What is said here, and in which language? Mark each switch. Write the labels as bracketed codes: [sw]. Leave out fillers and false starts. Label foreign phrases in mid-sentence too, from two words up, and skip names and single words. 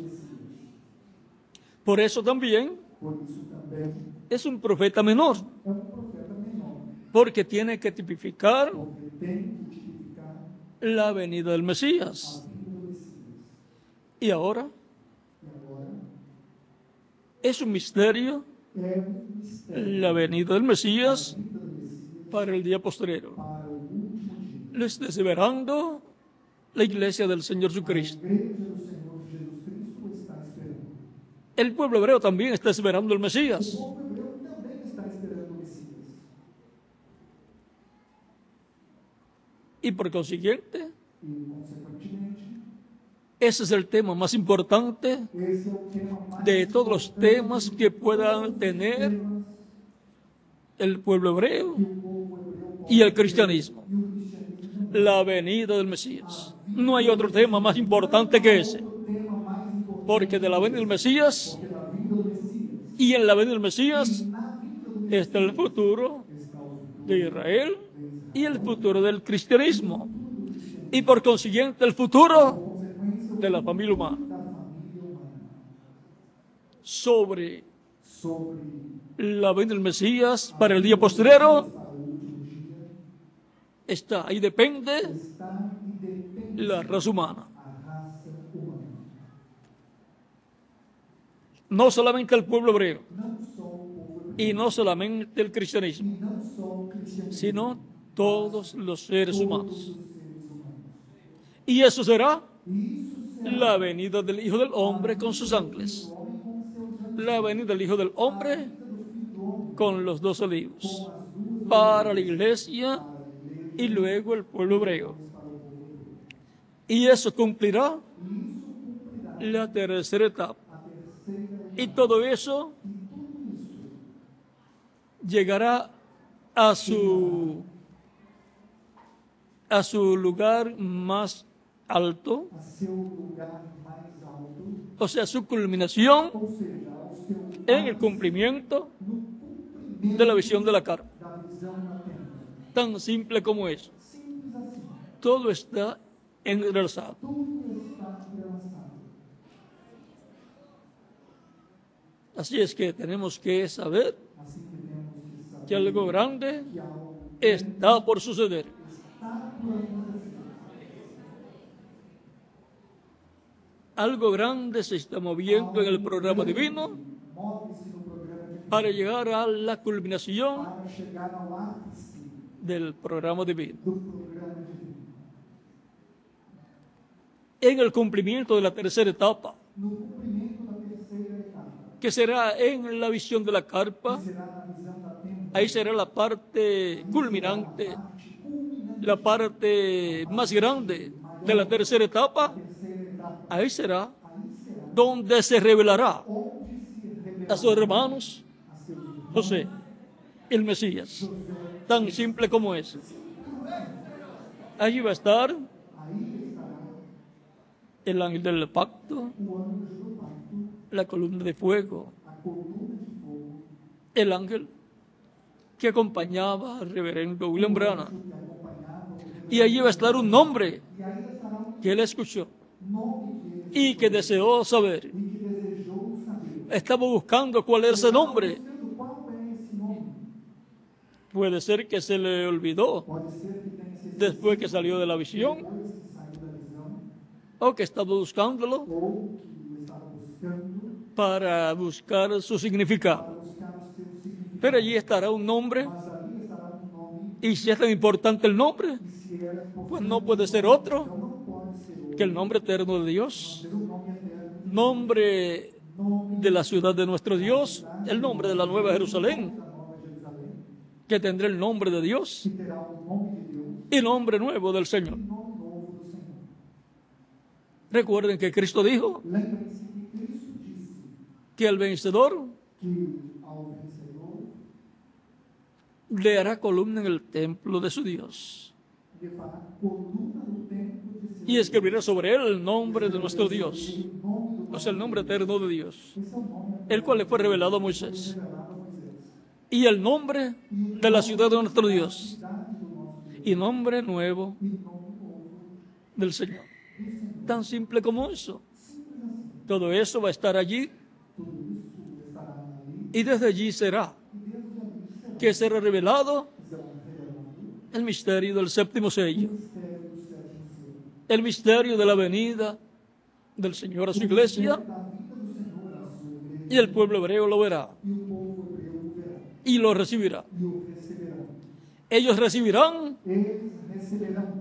[es] Por eso también [pt] por isso também [es] es un profeta menor, [pt] é profeta menor, [es] porque tiene que tipificar [pt] porque tem que tipificar [es] la venida del [pt] a [es] Mesías. [pt] vinda do Messias. [es] Y ahora [pt] E agora [es] es un misterio [pt] é mistério [es] la venida del Mesías [pt] a vinda do Messias [es] para el día postrero. [pt] para o último dia. [es] Lo está esperando la iglesia del Señor [pt] A [es] Jesucristo. [pt] igreja do Senhor Jesus Cristo está esperando. [es] El pueblo hebreo también está esperando el Mesías. [pt] O povo hebreu também está esperando o Messias. [es] Y por consiguiente, [pt] E, consequentemente, [es] ese es el tema más importante [pt] esse é o tema mais [es] de todos los [pt] importante [es] temas que puedan tener [pt] temas [es] el pueblo hebreo [pt] que o povo hebreu [es] y el cristianismo. [pt] e o cristianismo. [es] La venida del Mesías. No hay otro tema más importante que ese. [pt] O tema mais importante [es] Porque de la venida del Mesías [pt] porque da vinda do Messias [es] y en la venida del Mesías [pt] na vinda do Messias [es] está el futuro [pt] está o futuro [es] de Israel y el futuro del cristianismo. Y por consiguiente el futuro [pt] consequência [es] de la familia humana. [pt] da família humana. [es] Sobre [pt] Sobre [es] la venida del Mesías para el día postrero [pt] para o último dia [es] está, ahí depende [pt] está e depende [es] la raza humana. [pt] a raça humana. [es] No solamente el pueblo hebreo [pt] Não só o povo hebreu [es] y no solamente el cristianismo, [pt] e não só o cristianismo, [es] sino todos los seres [pt] todos [es] humanos. [pt] os seres humanos. [es] Y eso será [pt] E isso será [es] la venida del Hijo del Hombre con sus ángeles. [pt] o homem com seus anjos, [es] La venida del Hijo del Hombre [pt] do filho do homem, [es] con los 12 olivos [pt] com as duas [es] para la iglesia y luego el pueblo hebreo. [pt] para o povo hebreu. [es] Y eso cumplirá [pt] E isso cumprirá [es] la tercera etapa. [pt] a terceira [es] Y todo eso [pt] e tudo isso [es] llegará a su lugar más alto, [pt] a seu lugar mais alto, [es] o sea, su culminación [pt] ou seja, ao seu [es] en el cumplimiento [pt] no cumprimento [es] de la visión de la carta. [pt] da visão na terra. [es] Tan simple como eso. [pt] Simples assim. [es] Todo está enlazado. [pt] Tudo está entrelaçado. [es] Así es que tenemos que saber [pt] Assim que temos que saber [es] que algo grande [pt] que algo [es] está por suceder. [pt] está por acontecer. [es] Algo grande se está moviendo en el programa divino [pt] Move-se no programa divino [es] para llegar a la culminación [pt] para chegar ao ápice [es] del programa divino. [pt] do programa divino. [es] En el cumplimiento de la tercera etapa, [pt] No cumprimento da terceira etapa, [es] que será en la visión de la carpa, [pt] que será na visão da tenda, [es] ahí será la parte culminante, [pt] parte culminante [es] la parte más grande de la tercera etapa, [pt] da terceira etapa. [es] ahí será [pt] Aí será [es] donde se revelará [pt] onde se [es] a sus [pt] revelará [es] hermanos [pt] a seus irmãos [es] José, el Mesías, tan simple como eso. Allí va a estar [pt] Aí estará [es] el ángel del pacto, [pt] o anjo do pacto, [es] la columna de fuego, [pt] a coluna de fogo, [es] el ángel que acompañaba al reverendo William Branham. [pt] que acompanhava o [es] Y allí va a estar un nombre [pt] E aí estará um [es] que él escuchó [pt] nome que ele [es] y que deseó saber. [pt] e que desejou saber. [es] Estaba buscando cuál era ese nombre. [pt] Sendo qual é esse nome? [es] Puede ser que se le olvidó [pt] Pode ser que tenha se [es] después que salió de la visión, [pt] depois que saiu da visão, [es] o que estaba buscándolo [pt] ou que o estava buscando [es] para buscar su significado. [pt] para buscar o seu significado. [es] Pero allí estará un nombre, [pt] Mas ali estará um nome, [es] y si es tan importante el nombre, [pt] e se era [es] pues no puede ser otro [pt] então não pode ser outro, [es] que el nombre eterno de Dios, [pt] ser o nome eterno [es] nombre de la ciudad de nuestro Dios, el nombre de la Nueva Jerusalén, [pt] da Nova Jerusalém, [es] que tendrá el nombre de Dios [pt] que terá o nome de Deus [es] y nombre nuevo del Señor. [pt] e nome novo do Senhor. [es] Recuerden que Cristo dijo [pt] Lembrem-se que Cristo disse [es] que el vencedor [pt] que ao vencedor [es] le hará columna en el templo de su Dios [pt] lhe fará coluna no templo de seu [es] y escribirá sobre él el nombre de nuestro Dios, [pt] o nome do [es] o sea, el nombre eterno de Dios, [pt] esse é o nome [es] el cual le fue revelado a Moisés, [pt] revelado a Moisés. [es] y el nombre de la ciudad de nuestro Dios, [pt] Cidade do nosso Deus [es] y nombre nuevo [pt] e nome novo [es] del Señor. [pt] do Senhor. [es] Tan simple como eso. [pt] Simples assim. [es] Todo eso va a estar allí [pt] Tudo isso estará ali [es] y desde allí será [pt] e desde ali [es] que será revelado [pt] será revelado [es] el misterio del séptimo sello, [pt] o mistério do sétimo selo. [es] el misterio de la venida del Señor a su iglesia, [pt] Da vida do Senhor à sua igreja [es] y el pueblo hebreo lo verá [pt] e o povo hebreu o verá [es] y lo recibirá. [pt] e o receberá. [es] Ellos recibirán [pt] Eles receberão